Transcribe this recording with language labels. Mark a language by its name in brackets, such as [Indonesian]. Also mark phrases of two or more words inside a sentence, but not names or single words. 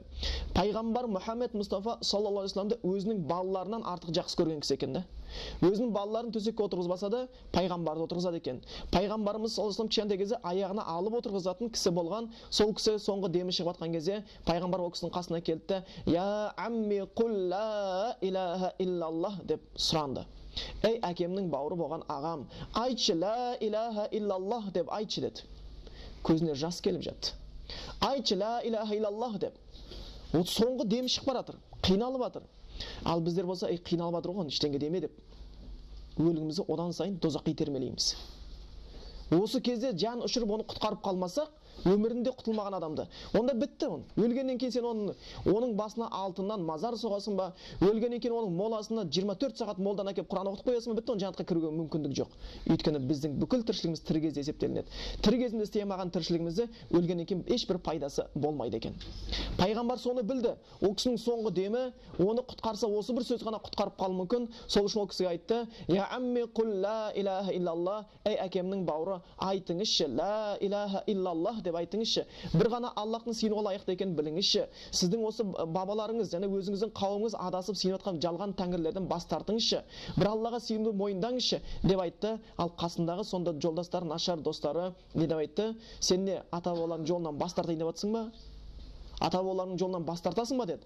[Kazakh] Пайғамбар Мұхаммед Мұстафа [Arabic] صلى الله عليه وسلم [Kazakh] өзінің балаларынан артық жақсы көрген кісі екен. Өзінің балаларын төсекке отырғызбаса да, пайғамбарды отырғызады екен. Пайғамбарымыз [Arabic] صلى الله عليه وسلم [Kazakh] кішкентай кезде аяғына алып отырғызатын кісі болған. Сол кісі соңғы демі шығып жатқан кезде пайғамбар ол кісінің қасына келді. [Arabic] يا عم قل لا إله إلا الله [Kazakh] деп сұранды. Ей әкемнің бауыры болған ағам, айтшы [Arabic] لا إله إلا الله [Kazakh] деп айтшы деді. Көзіне жас келіп жатты. Айтшы [Arabic] لا إله إلا الله [Kazakh] деп. Ол соңғы демі шығып баратыр, қиналып жатыр. Ал біздер болса, қиналып жатыр ғой, ештеңе деме деп өлігімізді одан сайын тозаққа итермелейміз. Осы кезде жан ұшырып оны құтқарып қалмасақ, өмірінде құтылмаған адамды, онда бітті. Өлгеннен кейін сен оның басына алтыннан мазар соғасың ба, өлгеннен кейін оның моласына 24 сағат молдан әкеп Құран оқытып қоясың ба, бітті, оның жәннатқа кіруге мүмкіндік жоқ. Өйткені біздің бүкіл тіршілігіміз тірі кезде есептелінеді. Тірі кезінде істей алмаған тіршілігімізді өлгеннен кейін ешбір пайдасы болмайды екен. Пайғамбар соны білді. Ол кісінің соңғы демі оны құтқарса, осы бір сөз ғана құтқарып қалуы мүмкін. Сол үшін ол кісіге айтты: [Arabic] "يا عم قل لا إله إلا الله", [Kazakh] ей әкемнің бауыры, айтыңызшы [Arabic] لا إله إلا الله [Kazakh] деп айтыңызшы. Бір ғана Аллахтың сыйынуға лайықты екенін біліңізші. Сіздің осы бабаларыңыз және өзіңіздің қауымыңыз адасып сыйынып жатқан жалған тәңірлерден бас тартыңызшы. Бір Аллаға сыйынуды мойындаңызшы деп айтты. Ал қасындағы сонда жолдастары, нашар достары не деп айтты? Сен не ата бабаларың жолынан бас тартайын деп жатсың ба? Ата бабаларың жолынан бас тартасың ба деді.